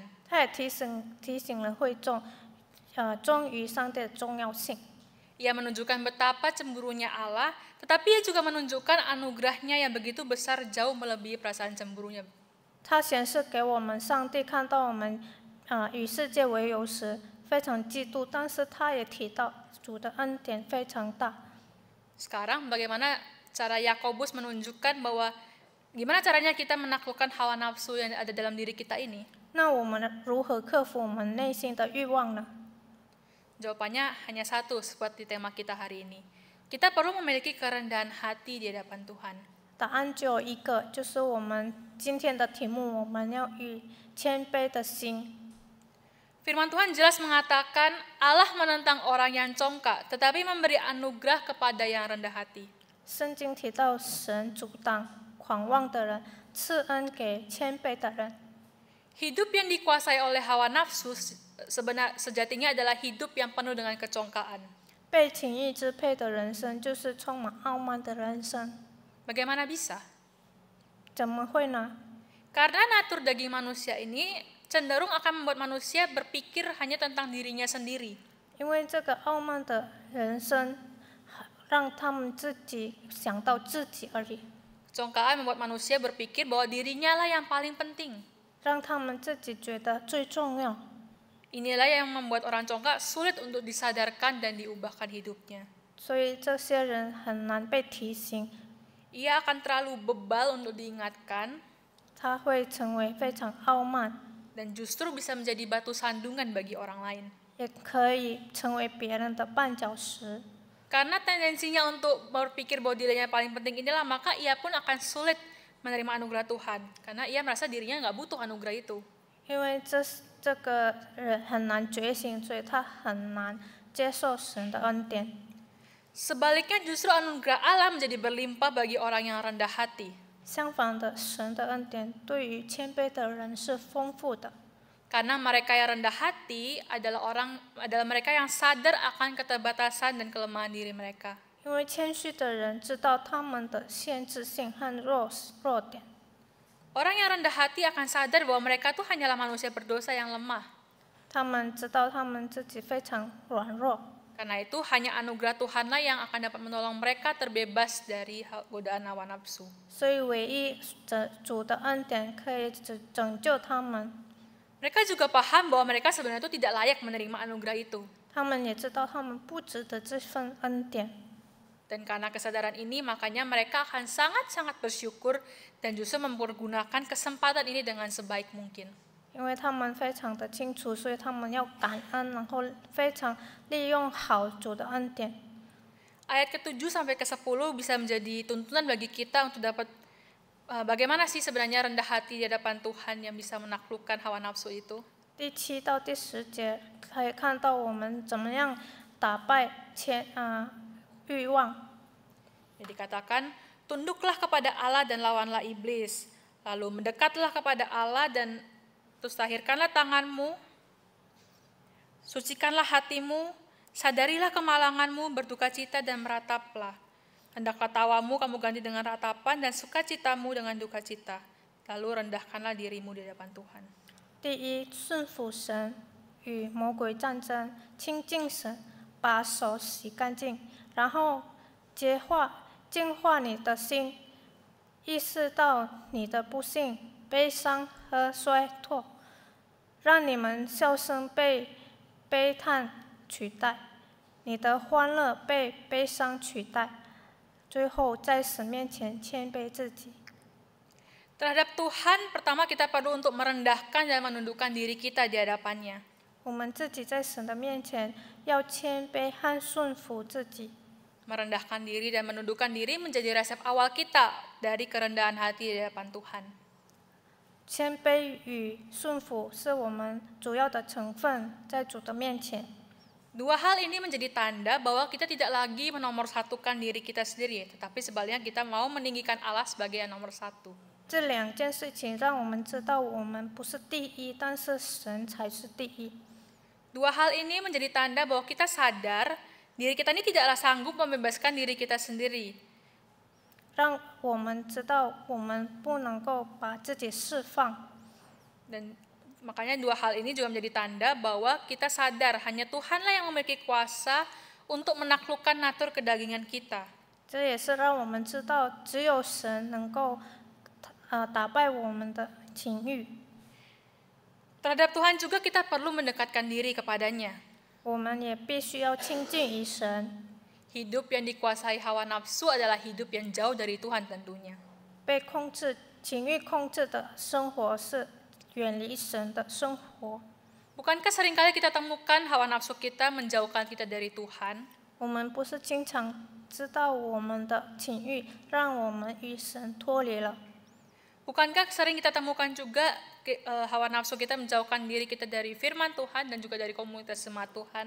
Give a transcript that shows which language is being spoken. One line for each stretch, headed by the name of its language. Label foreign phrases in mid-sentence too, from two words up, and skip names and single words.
Chinese: 他也提醒了会众，忠于上帝的重要性。
Indonesian: Ia menunjukkan betapa cemburunya Allah, tetapi ia juga menunjukkan anugerahnya yang begitu besar jauh melebihi perasaan cemburunya.
Chinese: 他显示给我们，上帝看到我们与世界为友时非常嫉妒，但是他也提到主的恩典非常大。
Indonesian: Sekarang bagaimana cara Yakobus menunjukkan bahwa gimana caranya kita menaklukkan hawa nafsu yang ada dalam diri kita ini?
Chinese: 那我们如何克服我们内心的欲望呢？
Indonesian: Jawabannya hanya satu seperti tema kita hari ini. Kita perlu memiliki kerendahan hati di hadapan Tuhan.
Chinese: 答案只有一个，就是我们今天的题目，我们要以谦卑的心。
Indonesian: Firman Tuhan jelas mengatakan Allah menentang orang yang congkak, tetapi memberi anugerah kepada yang rendah hati.
Chinese: 圣经提到神阻挡狂妄的人，赐恩给谦卑的人。
Indonesian: Hidup yang dikuasai oleh hawa nafsu sejatinya adalah hidup yang penuh dengan kecongkaan.
Chinese: 被情欲支配的人生，就是充满傲慢的人生。
Indonesian: Bagaimana bisa?
Chinese: 怎么会呢？
Indonesian: Karena natur daging manusia ini cenderung akan membuat manusia berpikir hanya tentang dirinya sendiri.
Chinese: 因为这个傲慢的人生，让他们自己想到自己而已，
Indonesian: Kecongkaan membuat manusia berpikir bahwa dirinya lah yang paling penting.
Chinese: 让他们自己觉得最重要。
Indonesian: Inilah yang membuat orang congkak sulit untuk disadarkan dan diubahkan hidupnya.
Chinese: 所以这些人很难被提醒，
Indonesian: Ia akan terlalu bebal untuk diingatkan
Chinese: 他会成为非常傲慢，
Indonesian: dan justru bisa menjadi batu sandungan bagi orang lain.
Chinese: 也可以成为别人的绊脚石。
Indonesian: Karena tendensinya untuk berpikir bahwa dirinya paling penting inilah, maka ia pun akan sulit menerima anugerah Tuhan. Karena ia merasa dirinya nggak butuh anugerah itu.
Chinese: 因为这个人很难觉醒，所以他很难接受神的恩典。
Indonesian: Sebaliknya justru anugerah Allah menjadi berlimpah bagi orang yang rendah hati.
Chinese: 相反的，神的恩典对于谦卑的人是丰富的。
Indonesian: Karena mereka yang rendah hati adalah mereka yang sadar akan keterbatasan dan kelemahan diri mereka.
Chinese: 因为谦虚的人知道他们的限制性和弱点。
Indonesian: Orang yang rendah hati akan sadar bahwa mereka tuh hanyalah manusia berdosa yang lemah.
Chinese: 他们知道他们自己非常软弱，
Indonesian: Karena itu hanya anugerah Tuhanlah yang akan dapat menolong mereka terbebas dari godaan hawa nafsu.
Chinese: 所以唯一主的恩典可以拯救他们。
Indonesian: Mereka juga paham bahwa mereka sebenarnya itu tidak layak menerima anugerah itu.
Chinese: 他们也知道他们不值得这份恩典。
Indonesian: Dan karena kesadaran ini, makanya mereka akan sangat-sangat bersyukur dan justru mempergunakan kesempatan ini dengan sebaik mungkin.
Chinese: 因为他们非常的清楚，所以他们要感恩，然后非常利用好主的恩典。
Indonesian: Ayat ke-7 sampai ke-10 bisa menjadi tuntunan bagi kita untuk dapat Bagaimana sih sebenarnya rendah hati di hadapan Tuhan yang bisa menaklukkan hawa nafsu itu?
Chinese: 第7到第10节可以看到我们怎么样打败欲望。
Indonesian: Jadi dikatakan, tunduklah kepada Allah dan lawanlah iblis. Lalu mendekatlah kepada Allah dan terus tahirkanlah tanganmu, sucikanlah hatimu, sadarilah kemalanganmu, berdukacita dan merataplah. Hendaklah tawamu kamu ganti dengan ratapan dan sukacitamu dengan dukacita. Lalu rendahkanlah dirimu di hadapan Tuhan.
Chinese: 第一，顺服神，与魔鬼战争，亲近神，把手洗干净，然后净化你的心，意识到你的不幸、悲伤和衰退，让你们笑声被悲叹取代，你的欢乐被悲伤取代，最后在神面前谦卑自己。
Indonesian: Terhadap Tuhan, pertama kita perlu untuk merendahkan dan menundukkan diri kita di hadapannya.
Chinese: 我们自己在神的面前要谦卑和顺服自己。
Indonesian: Merendahkan diri dan menundukkan diri menjadi resep awal kita dari kerendahan hati di hadapan Tuhan.
Chinese: 谦卑与顺服是我们主要的成分，在主的面前。
Indonesian: Dua hal ini menjadi tanda bahwa kita tidak lagi menomorsatukan diri kita sendiri, tetapi sebaliknya kita mau meninggikan Allah sebagai yang nomor satu.
Chinese: 这两件事情让我们知道，我们不是第一，但是神才是第一。
Indonesian: Dua hal ini menjadi tanda bahwa kita sadar diri kita ini tidaklah sanggup membebaskan diri kita sendiri.
Chinese: 让我们知道，我们不能够把自己释放。
Indonesian: Dan makanya dua hal ini juga menjadi tanda bahwa kita sadar hanya Tuhanlah yang memiliki kuasa untuk menaklukkan natur kedagingan kita.
Chinese: 这也是让我们知道，只有神能够打败我们的情欲。
Indonesian: Terhadap Tuhan juga kita perlu mendekatkan diri kepadanya.
Chinese: 我们也必须要亲近于神。
Indonesian: Hidup yang dikuasai hawa nafsu adalah hidup yang jauh dari Tuhan tentunya.
Chinese: 被情欲控制的生活是远离神的生活。
Indonesian: Bukankah seringkali kita temukan hawa nafsu kita menjauhkan kita dari Tuhan?
Chinese: 我们不是经常知道我们的情欲让我们与神脱离了？
Indonesian: Bukankah sering kita temukan juga hawa nafsu kita menjauhkan diri kita dari firman Tuhan dan juga dari komunitas jemaat Tuhan?